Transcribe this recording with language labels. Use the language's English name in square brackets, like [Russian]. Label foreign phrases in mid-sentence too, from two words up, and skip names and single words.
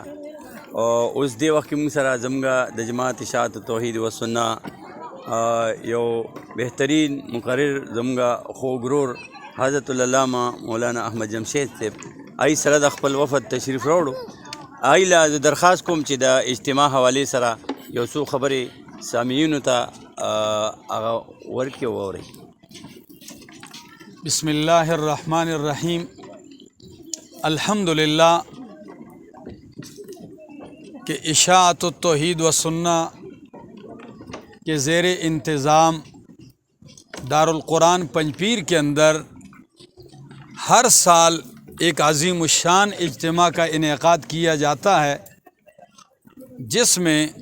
[Pashto] او اوس دې وخت کې موږ سره زموږ د جماعت اشاعت توحید و سنة یو بهترین مقرر زموږ خوږ ورور حضرت العلامہ مولانا احمد جمشید صاحب آی سره د خپل وفد تشریف راوړو. آی له زه درخواست کوم چې د اجتماع حوالې سره یو څو خبرې سامعینو ته هغه ورکړي او واورئ. [Arabic] بسم اللہ الرحمن الرحیم. [Urdu] الحمدللہ کہ اشاعت التوحید و سنہ کے زیر انتظام دارالقرآن پنجپیر کے اندر ہر سال ایک عظیم الشان اجتماع کا انعقاد کیا جاتا ہے، جس میں